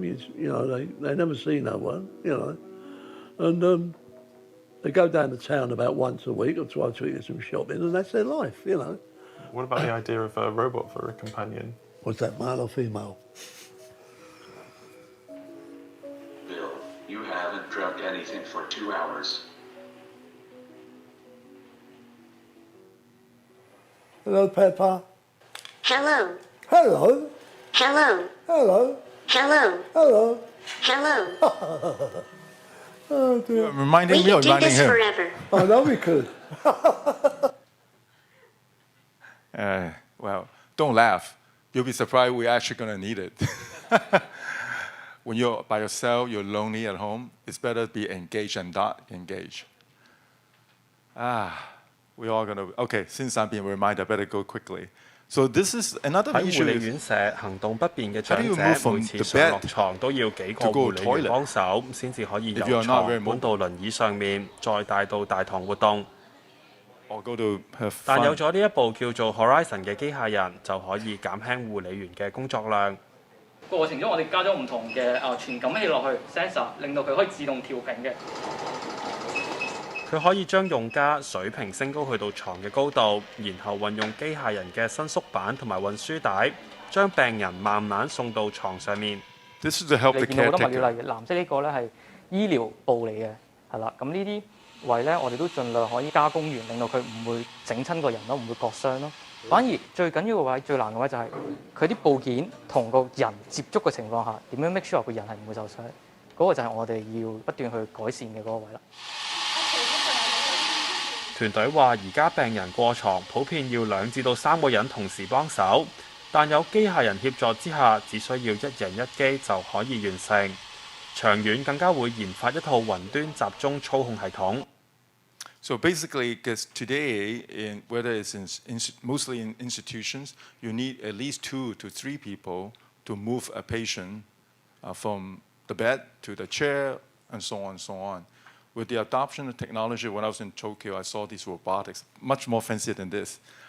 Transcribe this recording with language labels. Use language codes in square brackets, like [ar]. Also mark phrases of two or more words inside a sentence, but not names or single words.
[en] You know, they never see no one, you know. And they go down to town about once a week or twice a week to some shopping, and that's their life, you know. What about the idea of a robot for a companion? What's that, male or female? Bill, you haven't drugged anything for 2 hours. Hello, Peppa. Hello. Hello. Hello. Hello. Hello. Hello. Hello. Oh dear. Reminding We me or could do reminding this him? forever. I know we could. Well, don't laugh. You'll be surprised we're actually going to need it. When you're by yourself, you're lonely at home, it's better to be engaged and not engaged. We're all going to... Okay, since I'm being reminded, I better go quickly. So this is another [yue] 喺護 [en] issue [yue] 理 [en] is [yue] 院舍行動不便嘅 [en] how do [yue] 長 [en] you [yue] 者 [en] move from [yue] 每次 [en] the [yue] 上落 [en] bed [yue] 床都要幾個 [en] to go [yue] 護理員 [en] toilet? [yue] 幫手，先至可以 [en] If [yue] 由 [en] you're not very [yue] 床搬到輪椅上面，再帶到大堂活動。 [en] or go to have [yue] 但有 [en] fun? [yue] 咗呢一部叫做 Horizon 嘅機械人，就可以減輕護理員嘅工作量。過程中我哋加咗唔同嘅傳感器落去 sensor， 令到佢可以自動調平嘅。佢可以將用家水平升高去到床嘅高度，然後運用機械人嘅伸縮板同埋運輸帶，將病人慢慢送到床上面。 [en] This is to help the [yue] 你見到好多物料， [en] caretaker. [yue] 例如藍色呢個咧係醫療部嚟嘅，係啦。咁呢啲位咧，我哋都盡量可以加工完，令到佢唔會整親個人咯，唔會割傷咯。反而最緊要嘅位、最難嘅位就係佢啲部件同個人接觸嘅情況下，點樣 [en] make sure [yue] 個人係唔會受傷？嗰個就係我哋要不斷去改善嘅嗰個位啦。團隊話：而家病人過床普遍要2至到3個人同時幫手，但有機械人協助之下，只需要1人1機就可以完成。長遠更加會研發一套雲端集中操控系統。 [en] So basically, because today, whether it's mostly in institutions, you need at least 2 to 3 people to move a patient from the bed to the chair and so on and so on. With the adoption of technology, when I was in Tokyo, I saw these robotics, much more fancy than this.